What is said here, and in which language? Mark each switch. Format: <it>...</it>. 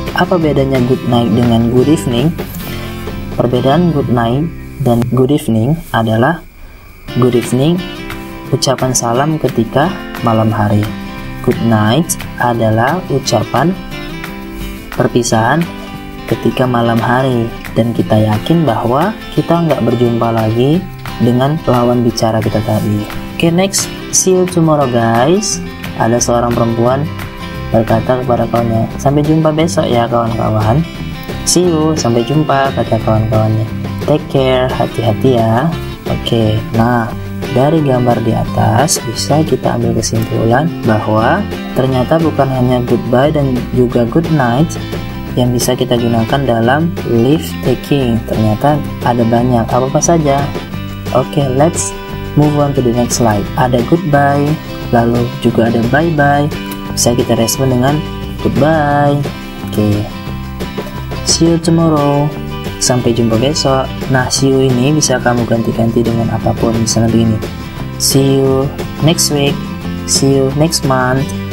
<id>Apa bedanya good night dengan good evening? Perbedaan good night dan good evening adalah good evening ucapan salam ketika malam hari. Good night adalah ucapan perpisahan ketika malam hari, dan kita yakin bahwa kita nggak berjumpa lagi dengan lawan bicara kita tadi.</id> <en>Oke, next, see you tomorrow guys.</en> <id>Ada seorang perempuan berkata kepada kawannya, sampai jumpa besok ya kawan-kawan.</id> <en>See you,</en> <id>sampai jumpa, kata kawan-kawannya.</id> <en>Take care,</en> <id>hati-hati ya. Oke, nah dari gambar di atas bisa kita ambil kesimpulan bahwa ternyata bukan hanya goodbye dan juga good night yang bisa kita gunakan dalam leave taking. Ternyata ada banyak. Apa saja?</id> <en>Oke, let's move on to the next slide.</en> <id>Ada goodbye, lalu juga ada bye-bye. Bisa kita respon dengan goodbye. Oke.</id> <en>See you tomorrow.</en> <id>Sampai jumpa besok. Nah, see you ini bisa kamu ganti-ganti dengan apapun. Misalnya begini.</id> <en>See you next week. See you next month.</en>